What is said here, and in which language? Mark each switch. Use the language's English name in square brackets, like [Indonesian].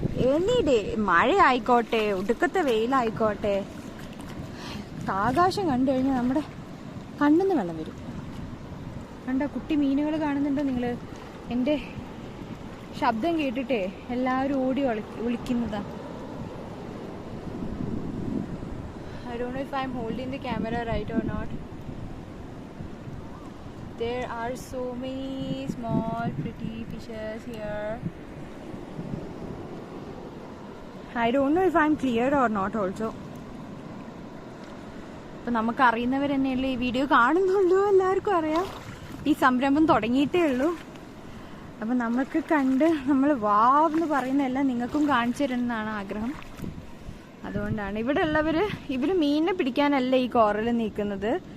[Malayalam] Any day, മഴ ആയിക്കോട്ടെ, ഒടുക്കത്തെ വെയിലായിക്കോട്ടെ, ആകാശം കണ്ടു കഴിഞ്ഞാൽ നമ്മുടെ കണ്ണിന്ന് വെള്ളം വരും. കണ്ടോ, കുട്ടി മീനുകൾ കാണുന്നുണ്ടോ നിങ്ങൾ? എൻ്റെ ശബ്ദം കേട്ടിട്ടേ എല്ലാവരും ഓടി വിളിക്കുന്നതാ. [English] I don't know if I'm holding the camera right or not. There are so many small pretty fishes here. I don't know if I'm clear or not also. [Malayalam] അപ്പോൾ നമുക്ക് അറിയുന്നവർ തന്നെയല്ലേ ഈ വീഡിയോ കാണുന്നുള്ളൂ. എല്ലാവർക്കും അറിയാം, ഈ സംരംഭം തുടങ്ങിയിട്ടേ ഉള്ളൂ. അപ്പം നമുക്ക് കണ്ട് നമ്മൾ വാവെന്ന് പറയുന്നതെല്ലാം നിങ്ങൾക്കും കാണിച്ചു തരണമെന്നാണ് ആഗ്രഹം. അതുകൊണ്ടാണ് ഇവിടെ ഉള്ളവർ, ഇവർ മീനിനെ പിടിക്കാനല്ല ഈ കോറൽ നീക്കുന്നത്.